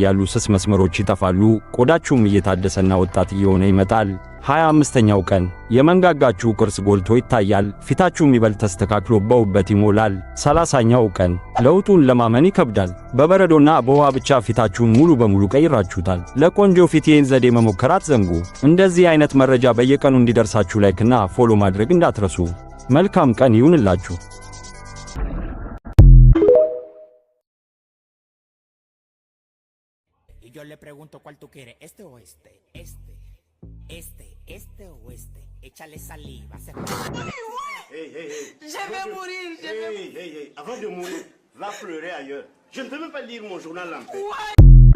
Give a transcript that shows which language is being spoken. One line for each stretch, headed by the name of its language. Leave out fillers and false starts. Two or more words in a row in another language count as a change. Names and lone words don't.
Amharic: ያሉ ስስ መስመሮች ይጠፋሉ፣ ቆዳችሁም እየታደሰና ወጣት እየሆነ ይመጣል። 25ኛው ቀን የመንጋጋችሁ ቅርጽ ጎልቶ ይታያል፣ ፊታችሁም ይበልጥ ተስተካክሎ በውበት ይሞላል። 30ኛው ቀን ለውጡን ለማመን ይከብዳል። በበረዶና በውሃ ብቻ ፊታችሁን ሙሉ በሙሉ ቀይራችሁታል። ለቆንጆ ፊት ይህን ዘዴ መሞከር አትዘንጉ። እንደዚህ አይነት መረጃ በየቀኑ እንዲደርሳችሁ ላይክና ፎሎ ማድረግ እንዳትረሱ። መልካም ቀን ይሁንላችሁ።
Spanish: Y yo le pregunto cuál tú quieres, este o este, este o este. Échale saliva.
French: Je vais mourir, Avant de mourir, va pleurer ailleurs. Je ne peux même pas lire mon journal en paix.